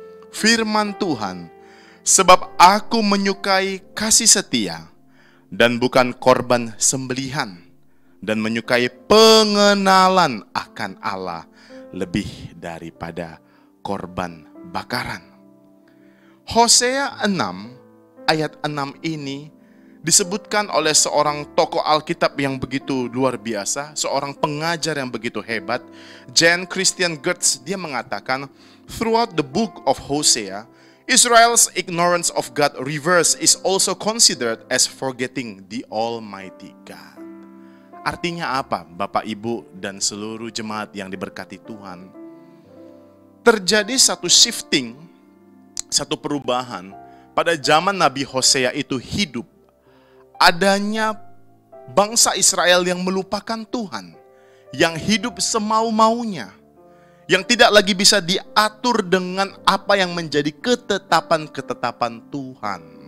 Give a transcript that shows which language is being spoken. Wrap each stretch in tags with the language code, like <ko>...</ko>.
<id>Firman Tuhan, sebab aku menyukai kasih setia dan bukan korban sembelihan, dan menyukai pengenalan akan Allah lebih daripada korban bakaran. Hosea 6 ayat 6 ini disebutkan oleh seorang tokoh Alkitab yang begitu luar biasa, seorang pengajar yang begitu hebat, Jan Christian Gertz. Dia mengatakan,</id> <en>throughout the book of Hosea, Israel's ignorance of God's reverse is also considered as forgetting the Almighty God.</en> <id>Artinya apa, Bapak, Ibu, dan seluruh jemaat yang diberkati Tuhan? Terjadi satu shifting, satu perubahan pada zaman Nabi Hosea itu hidup. Adanya bangsa Israel yang melupakan Tuhan, yang hidup semau-maunya, yang tidak lagi bisa diatur dengan apa yang menjadi ketetapan-ketetapan Tuhan.</id>